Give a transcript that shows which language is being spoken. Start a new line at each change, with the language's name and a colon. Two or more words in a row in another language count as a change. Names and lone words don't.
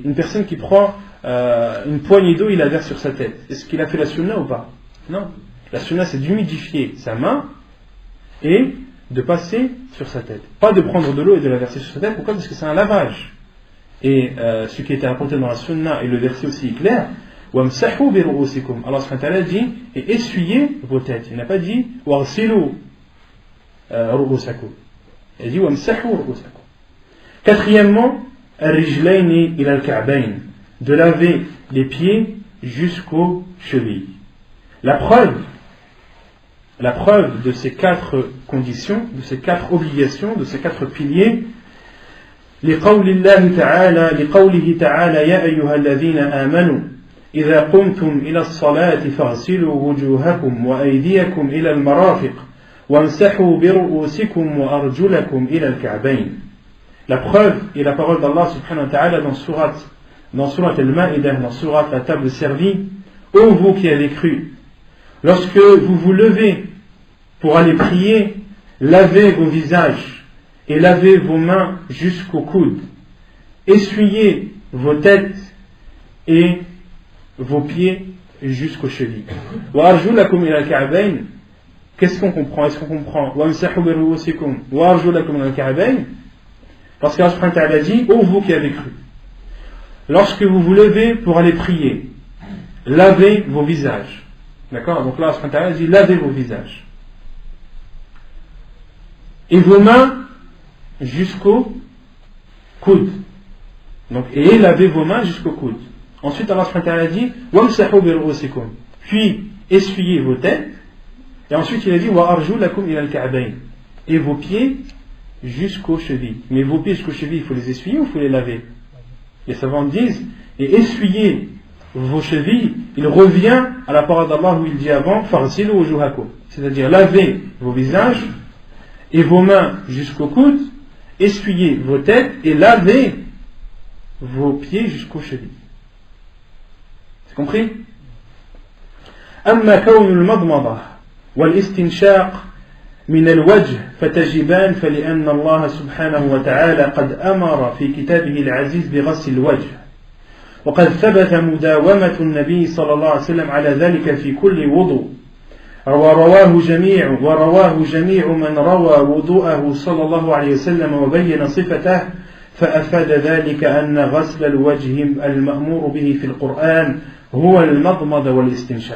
French: Une personne qui prend une poignée d'eau, il la verse sur sa tête. Est-ce qu'il a fait la sunna ou pas? Non. La sunna c'est d'humidifier sa main et de passer sur sa tête. Pas de prendre de l'eau et de la verser sur sa tête. Pourquoi? Parce que c'est un lavage. Et ce qui était rapporté dans la sunna et le verset aussi est clair.
Arabic: وَامْسَحُوا بِرُؤُوسِكُمْ.
French: Allah
Arabic: سبحانه وتعالى
French: dit et essuyez vos têtes. Il n'a pas dit
Arabic: وَاغْسِلُوا رُؤُوسَكُمْ.
French: Il dit
Arabic: وَامْسَحُوا رُؤُوسَكُمْ. Quatrièmement, الرِّجْلَيْنِ إِلَى الْكَعْبَيْنِ,
French: de laver les pieds jusqu'aux chevilles. La preuve de ces quatre conditions, de ces quatre obligations, de ces quatre piliers,
Arabic: لقوله تعالى يا أيها الذين آمنوا إذا قمتم إلى الصلاة فاغسلوا وجوهكم وأيديكم إلى المرافق وامسحوا برؤوسكم وأرجلكم إلى الكعبين.
French: La preuve est la parole d'Allah
Arabic: سبحانه وتعالى
French: dans surat al-Ma'idah, dans surat la table servie. Ô vous qui avez cru, lorsque vous vous levez pour aller prier, lavez vos visages et lavez vos mains jusqu'au coude essuyez vos têtes et vos pieds jusqu'aux chevilles.
Arabic: وأرجلكم إلى الكعبين.
French: Qu'est-ce qu'on comprend? Est-ce qu'on comprend
Arabic: وامسحوا برؤوسكم وأرجلكم إلى الكعبين?
French: Parce qu'Allah
Arabic: سبحانه وتعالى
French: dit: ô vous qui avez cru, lorsque vous vous levez pour aller prier, lavez vos visages. D'accord? Donc là, Allah
Arabic: سبحانه وتعالى
French: dit: lavez vos visages. Et vos mains jusqu'au coude. Donc, et lavez vos mains jusqu'au coude. Ensuite, Allah
Arabic: سبحانه وتعالى
French: dit:
Arabic: وامسحوا برؤوسكم.
French: Puis, essuyez vos têtes. Et ensuite, il a dit:
Arabic: وأرجلكم إلى الكعبين.
French: Et vos pieds jusqu'aux chevilles. Mais vos pieds jusqu'aux chevilles, il faut les essuyer ou il faut les laver? Les savants disent: et essuyer vos chevilles, il revient à la parole d'Allah où il dit avant:
Arabic: فاغسلوا وجوهكم.
French: C'est-à-dire, lavez vos visages et vos mains jusqu'au coude, essuyez vos têtes et lavez vos pieds jusqu'aux chevilles. C'est compris?
Arabic: أما كون المضمضة والاستنشاق من الوجه فتجبان فلأن الله سبحانه وتعالى قد أمر في كتابه العزيز بغسل الوجه وقد ثبت مداومة النبي صلى الله عليه وسلم على ذلك في كل وضوء ورواه جميع من روى وضوءه صلى الله عليه وسلم وبين صفته فأفاد ذلك أن غسل الوجه المأمور به في القرآن هو المضمضة والاستنشاق.